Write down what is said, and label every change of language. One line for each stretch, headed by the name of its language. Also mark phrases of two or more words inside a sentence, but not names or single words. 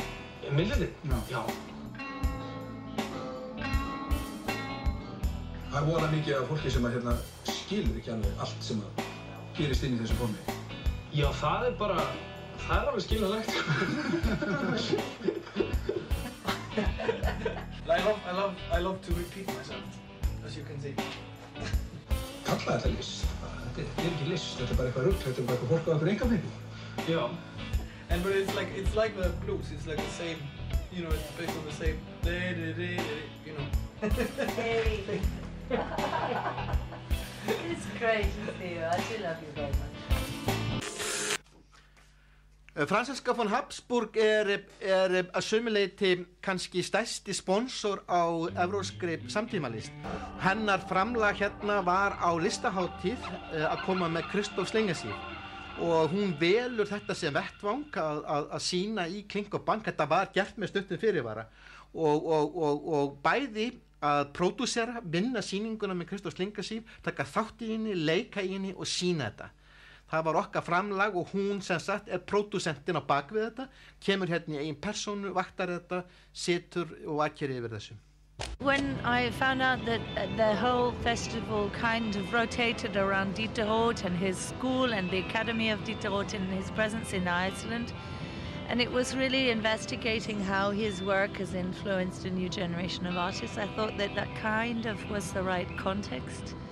Icelandic: Myndlistin? Já. Það voðalega mikið af fólki sem skilur ekki alveg allt sem að gerist inn í þessu formi. Já, það er alveg skiljanlegt.
English: I love to repeat myself, as you can see.
Icelandic: Kalla þetta list. þetta er ekki list, þetta er bara eitthvað rugl, þetta er bara eitthvað fólk á einhver engafengu. Já.
English: But it's like the blues, it's like the same, you know, it's based on the same, you know. It's great to see you. I do love you very much.
Icelandic: Franziska von Habsburg að sumu leyti kannski stærsti sponsor á evrópskri samtímalist. Hennar framlag hérna var á listaháttíð að koma með Christoph Schlingensief og hún velur þetta sem vettvang að sýna í Klink og Bank. Þetta var gert með stuttum fyrirvara og bæði að pródúsera, vinna sýninguna með Christoph Schlingensief, taka þátt í henni, leika í henni og sýna þetta. Það var okkar framlag og hún sem sagt pródúsentinn á bakvið þetta, kemur hérna í eigin persónu, vaktar þetta, situr og vakir yfir þessu.
English: When I found out that the whole festival kind of rotated around Dieter Roth and his school and the Academy of Dieter Roth and his presence in Iceland, and it was really investigating how his work has influenced a new generation of artists, I thought that kind of was the right context.